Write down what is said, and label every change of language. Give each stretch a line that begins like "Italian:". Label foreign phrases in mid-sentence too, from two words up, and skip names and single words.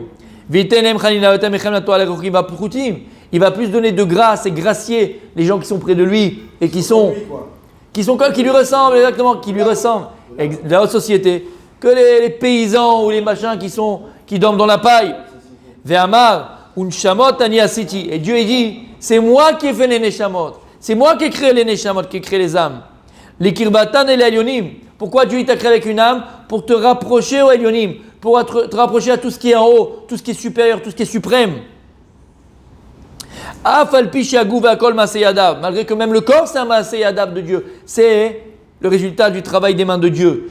French: Il va plus donner de grâce et gracier les gens qui sont près de lui et qui lui ressemblent, exactement, qui lui ressemblent, de la haute société, que les paysans ou les machins qui dorment dans la paille.
Hebrew: ואמר ונשמות אני עשיתי.
French: Et Dieu il dit, c'est moi qui ai fait les neshamot. C'est moi qui ai créé les neshamot, qui ai créé les âmes. Les kirbatan et les elyonim. Pourquoi Dieu t'a créé avec une âme? Pour te rapprocher aux elyonim, pour te rapprocher à tout ce qui est en haut, tout ce qui est supérieur, tout ce qui est suprême. Malgré que même le corps c'est un maaseyadav de Dieu, c'est le résultat du travail des mains de Dieu.